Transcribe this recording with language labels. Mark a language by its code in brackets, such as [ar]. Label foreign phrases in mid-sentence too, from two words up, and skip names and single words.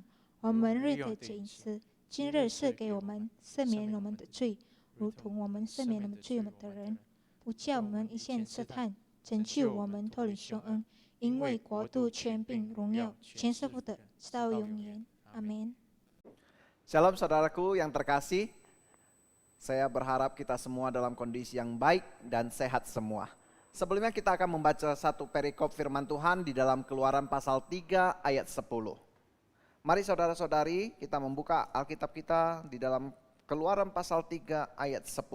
[zh] 我们日的饮食，今日赐给我们，赦免我们的罪，如同我们赦免我们罪我们的人，不叫我们一陷试探，拯救我们脱离凶恶。因为国度、权柄、荣耀，全是父的，直到永远。阿们。 [id] Shalom saudaraku yang terkasih, saya berharap kita semua dalam kondisi yang baik dan sehat semua. Sebelumnya kita akan membaca satu perikop firman Tuhan di dalam Keluaran pasal 3 ayat 10. Mari saudara-saudari kita membuka Alkitab kita di dalam Keluaran pasal 3 ayat 10.